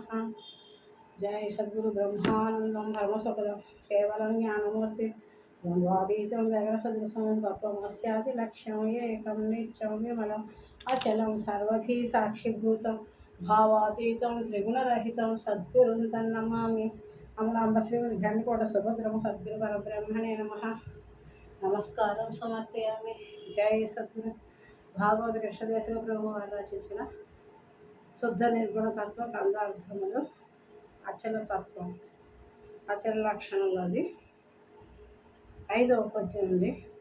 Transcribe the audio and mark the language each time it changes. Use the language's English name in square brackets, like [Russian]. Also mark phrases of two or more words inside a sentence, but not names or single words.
[Sanskrit] जय सद्गुरु ब्रह्मानंदं धर्मसुखदं केवलं ज्ञानमूर्ति द्वन्द्वातीतं जगत्सदृशं तत्त्वमस्यादिलक्ष्यम् एकं नित्यं विमलम् अचलं सर्वधी साक्षिभूतं भावातीतं त्रिगुणरहितं सद्गुरुं तन्नमामि। अमलांब श्रीमद् घंटकोट सुभद्रम सद्गुरु परब्रह्मणे नमः। [Telugu] నమస్కారం సమర్పయామి। జై సద్గురు భాగవత కృష్ణదేశ ప్రభు వారు రచించిన శుద్ధ నిర్గుణ తత్వ కందార్థములు అచల తత్వం అచల లక్షణంలోది 5వ పద్యం ఉంది।